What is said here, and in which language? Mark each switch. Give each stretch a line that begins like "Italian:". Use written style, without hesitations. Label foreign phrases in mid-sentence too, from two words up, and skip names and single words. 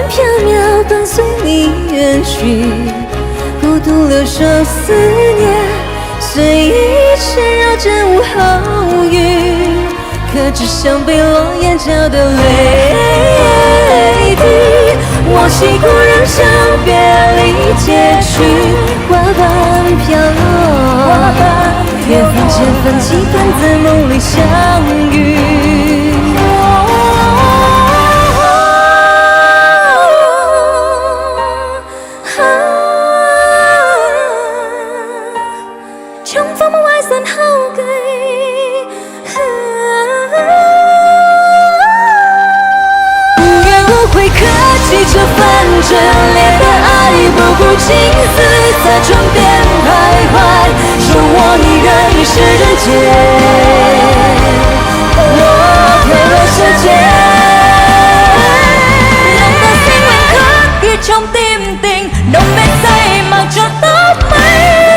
Chinese: 飘渺，伴随你远去，孤独留守思念，随一切绕针无好语，可只想被落眼角的泪滴。我习故人笑，别离结局，花瓣飘落，缘分千分期盼在梦里相遇。
Vietnamese: trong phong mong ai dần hao gầy,
Chinese: 无怨无悔，可惜这份炽烈的爱，不顾青丝在唇边徘徊，剩我一人迷失人间，我飘落世界。
Vietnamese: lòng ta xin nguyện khắc ghi trong tim tình nồng mê say, mặc cho tóc mây.